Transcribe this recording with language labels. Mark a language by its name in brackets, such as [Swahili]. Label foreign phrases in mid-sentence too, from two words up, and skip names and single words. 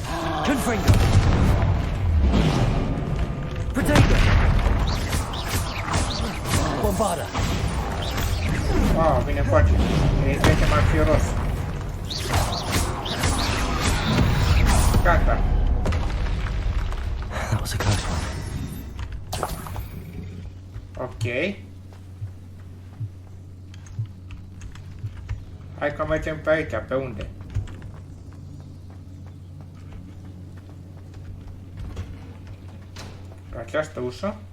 [Latin] Confringo. Protego. Bombarda. [Romanian] Wow, vine foarte. E trece mai fioros. Gata. [English] That was a close one. Ok. [Romanian] Hai că mergem pe aici, pe unde? Pe această ușă?